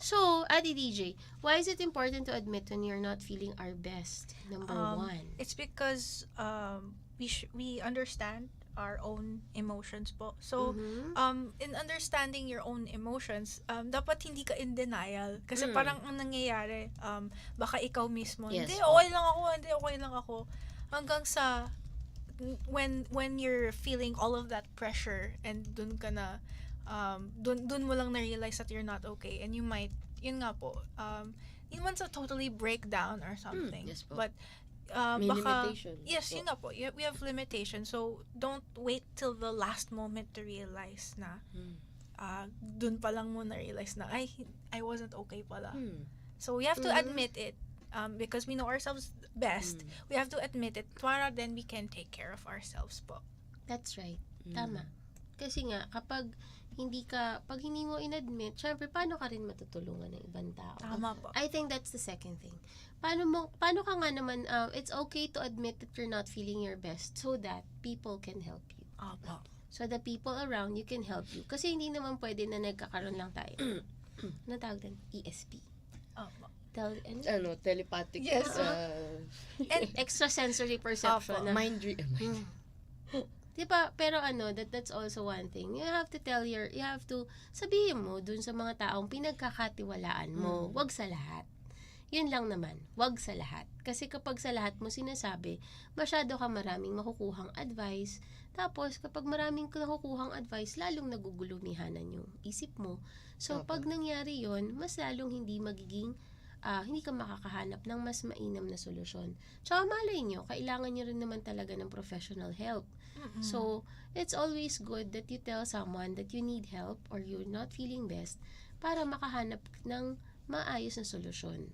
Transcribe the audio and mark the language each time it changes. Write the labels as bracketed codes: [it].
[en] So, Adi DJ, why is it important to admit when you're not feeling our best? Number one. It's because we understand our own emotions po. So, Mhm. in understanding your own emotions, [tl] dapat hindi ka [en] in denial. [tl] Kasi parang ang nangyayari, baka ikaw mismo, [en] Yes. [tl] hindi, okay lang ako. Hanggang sa, [en] when you're feeling all of that pressure, and [tl] dun ka na, dun mo lang [en] na-realize that you're not okay, and you might, [tl] yun nga po, yun man sa [en] totally breakdown or something. Yes po. But, [tl] May baka, [en] limitation. yes, [tl] po. [en] yun nga po. We have limitations. So, don't wait till the last moment to realize [tl] na dun pa lang mo na-realize na, [en] I wasn't okay pala. So, we have to admit it. Because we know ourselves best, we have to admit it para then we can take care of ourselves po. That's right. [tl] Tama. Kasi nga, pag hindi mo inadmit, syempre, paano ka rin matutulungan ng ibang tao? Tama po. [en] I think that's the second thing. [tl] Paano ka nga naman, [en] it's okay to admit that you're not feeling your best so that people can help you. [tl] Opo. [en] So the people around you can help you. [tl] Kasi hindi naman pwede na nagkakaroon lang tayo. Ano tawag din? ESP. Opo. [en] Telepathic. Yes. Extrasensory perception. [tl] Opo. [en] Mind read. [tl] Diba? [en] Pero that's also one thing. You have to [tl] sabihin mo dun sa mga taong pinagkakatiwalaan mo, wag sa lahat. Yun lang naman, wag sa lahat. Kasi kapag sa lahat mo sinasabi, masyado ka maraming makukuhang advice. Tapos, kapag maraming nakukuhang advice, lalong nagugulumihanan yung isip mo. So, pag nangyari yon, mas lalong hindi ka makakahanap ng mas mainam na solusyon. Tsaka malay nyo, kailangan nyo rin naman talaga ng professional help. [en] So, it's always good that you tell someone that you need help or you're not feeling best [tl] para makahanap ng maayos na solusyon.